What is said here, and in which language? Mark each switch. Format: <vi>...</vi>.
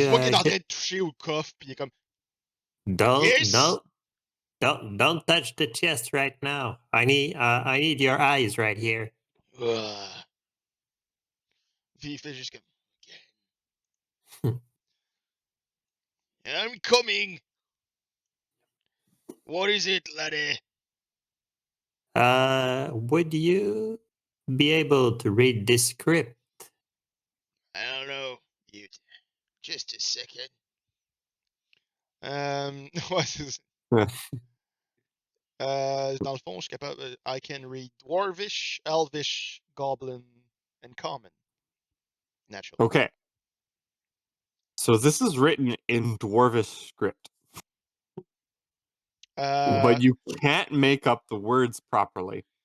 <fr>Tu vois qu'il est en train de toucher au coffre, puis il est comme.</fr> <en>Yes! don't touch the chest right now. I need your eyes right here.</en> <fr>Puis il fait juste comme.</fr> <en>I'm coming. What is it, laddie? Would you be able to read this script? I don't know. Just a second.</en> <fr>Ouais, c'est dans le fond, je suis capable.</fr> <en>I can read Dwarvish, Elvish, Goblin, and Common. Naturally. Okay. So this is written in Dwarvish script, but you can't make up the words properly.</en>